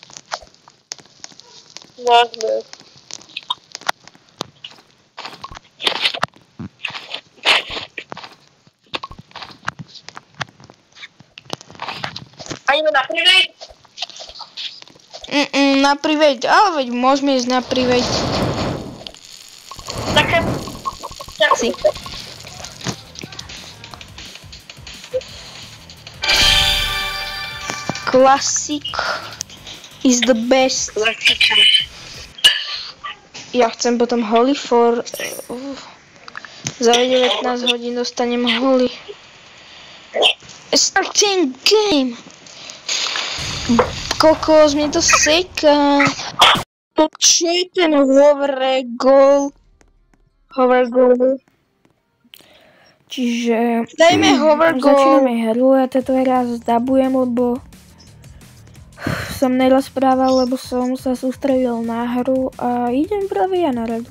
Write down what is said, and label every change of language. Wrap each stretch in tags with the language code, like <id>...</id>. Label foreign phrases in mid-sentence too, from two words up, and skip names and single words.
<sk>Môžeme. A ideme na private? Na private, ale veď môžeme ísť na private. Takže... Si.</sk> <en>Classic is the best.</en> <sk>Ja chcem potom</sk> <en>holy for...</en> <sk>Za 19 hodín dostanem holy.</sk> <en>Starting game.</en> <sk>Kokos, mne to seká. Čo je ten</sk> <en>hover goal?</en> <sk>Čiže... Dajme</sk> <en>hover goal.</en> <sk>Začíname hru, ja to raz zdabujem, lebo som nerozprával, lebo som sa sústredil na hru a idem práve ja na radu.</sk>